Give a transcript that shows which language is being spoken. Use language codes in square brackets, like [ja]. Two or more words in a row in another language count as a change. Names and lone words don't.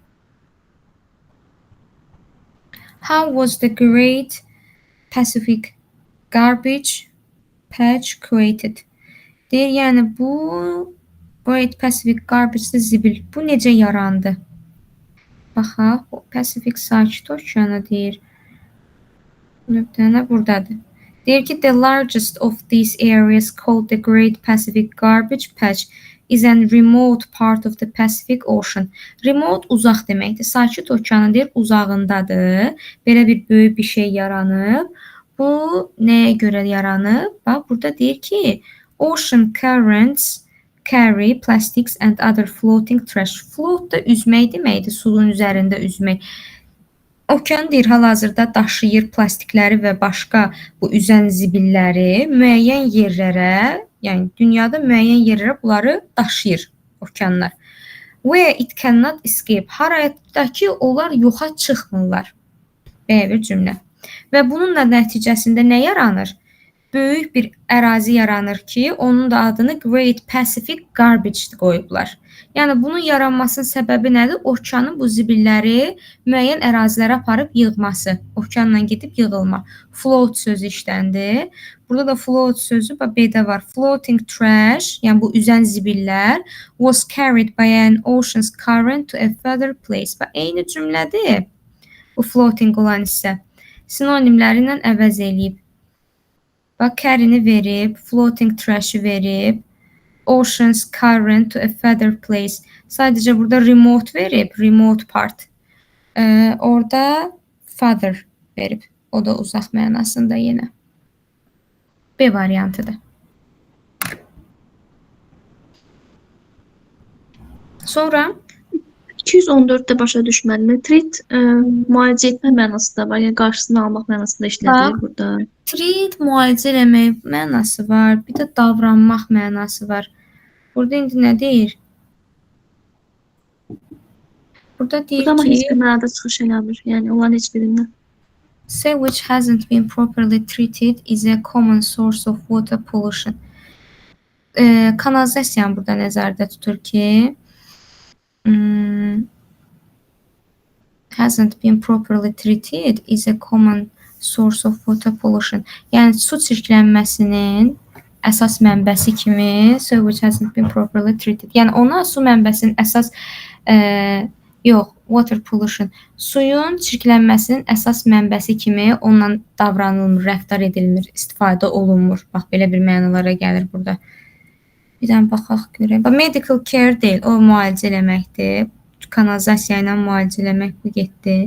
[en] How was the Great Pacific Garbage Patch created? [az] Deyir, yəni bu Great Pacific Garbage zibil. Bu necə yarandı? Baxaq, o Pacific Sakit Okeanı deyir. Nöqtəni buradadır. Deyir ki, [en] the largest of these areas called the Great Pacific Garbage Patch is a remote part of the Pacific Ocean. [az] Remote uzaq deməkdir. Sakit okeanın deyir uzağındadır. Belə bir böyük bir şey yaranıb. Bu nəyə görə yaranıb? Bax, burada deyir ki, [en] ocean currents carry plastics and other floating trash. [az] Float da üzmək deməkdir, suyun üzərində üzmək. Okean deyir hal-hazırda daşıyır plastikləri və başqa bu üzən zibilləri müəyyən yerlərə, yəni dünyada müəyyən yerlərə bunları daşıyır okeanlar. [en] Where it cannot escape. [az] Harayətdə ki, onlar yoxa çıxmırlar. Belə bir cümlə. Və bununla nəticəsində nə yaranır? Böyük bir ərazi yaranır ki, onun da adını Great Pacific Garbage qoyublar. Yəni bunun yaranmasının səbəbi nədir? Okeanın bu zibilləri müəyyən ərazilərə aparıb yığması, okeanla gedib yığılma. Float sözü işləndi. Burada da float sözü B-də var. [en] Floating trash, [az] yəni bu üzən zibillər [en] was carried by an ocean's current to a further place. [az] Və eyni cümlədir. Bu floating olan hissə sinonimləri ilə əvəz eləyib. Bax, carry-ni verib, [en] floating trash-i verib, ocean's current to a further place. [az] Sadəcə burada remote verib, [en] remote part. [az] Orada further verib. O da uzaq mənasında yenə. B variantıdır. Sonra 214-də başa düşmədim. Treat müalicə etmə mənası da var. Yəni qarşısını almaq mənasında işlədilir burada. treat müalicə eləmək mənası var. Bir də davranmaq mənası var. Burada indi nə deyir? Burada deyir Burada amma heç ki, bir mənada çıxış eləmir. Yəni olan heç birindən. [en] sewage hasn't been properly treated is a common source of water pollution. [az] Kanalizasiyanı burada nəzərdə tutur ki, [en] hasn't been properly treated is a common source of water pollution. [az] Yəni su çirklənməsinin əsas mənbəsi kimi [en] sewage hasn't been properly treated. [az] Yəni ona su mənbəsinin əsas [en] water pollution. [az] Suyun çirklənməsinin əsas mənbəsi kimi onunla davranılmır, rəftar edilmir, istifadə olunmur. Bax, belə bir mənalara gəlir burada. Bir dənə baxaq görək. [en] Medical care [az] deyil, o müalicə eləməkdir. Kanalizasiya ilə müalicə eləmək bu getdi.